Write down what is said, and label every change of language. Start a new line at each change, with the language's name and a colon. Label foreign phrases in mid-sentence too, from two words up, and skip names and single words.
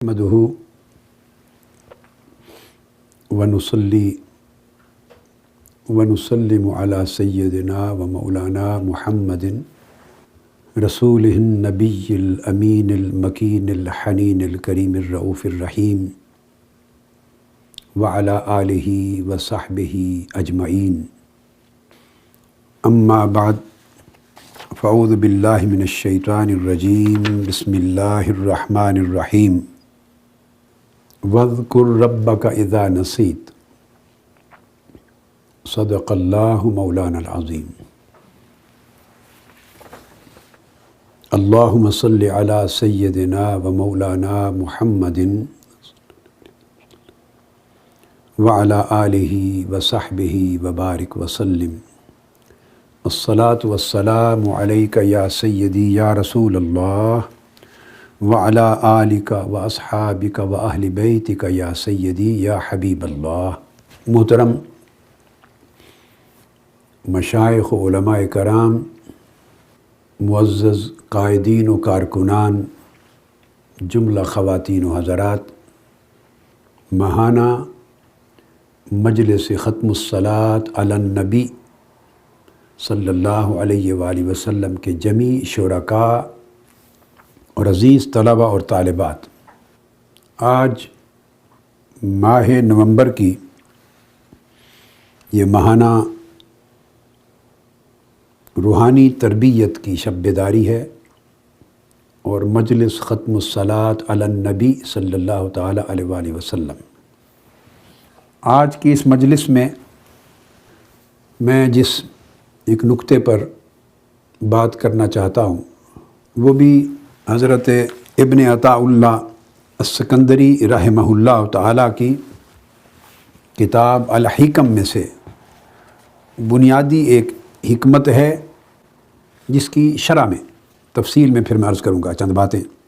Arabic: نحمده ونصلي ونسلم على سيدنا ومولانا محمد رسوله النبي الأمين المكين الحنين الكريم الرؤوف الرحيم وعلى آله وصحبه أجمعين. أما بعد فأعوذ بالله من الشيطان الرجيم. بسم الله الرحمن الرحيم واذكر ربك إذا نسيت. صدق الله مولانا العظيم. اللهم صل على سيدنا ومولانا محمد وعلى آله وصحبه وبارك وسلم. الصلاة والسلام عليك يا سيدي يا رسول الله وعلى آلك وأصحابك وأهل بيتك يا سيدي يا حبيب الله.
Urdu: محترم مشائخ و علمائے کرام، معزز قائدین و کارکنان, جملہ خواتین و حضرات, ماہانہ مجلس
Arabic: ختم الصلاة على النبي صلى الله عليه وسلم
Urdu: کے جمیع شرکا اور عزیز طلبہ اور طالبات، آج ماہ نومبر کی یہ ماہانہ روحانی تربیت کی شب بیداری ہے اور مجلس
Arabic: ختم الصلاة على النبي صلى الله تعالى عليه وسلم.
Urdu: آج کی اس مجلس میں میں جس ایک نکتے پر بات کرنا چاہتا ہوں وہ بھی حضرت ابن عطاء اللہ السکندری
Arabic: رحمه الله تعالى
Urdu: کی کتاب الحکم میں سے بنیادی ایک حکمت ہے، جس کی شرح میں تفصیل میں پھر میں عرض کروں گا چند باتیں.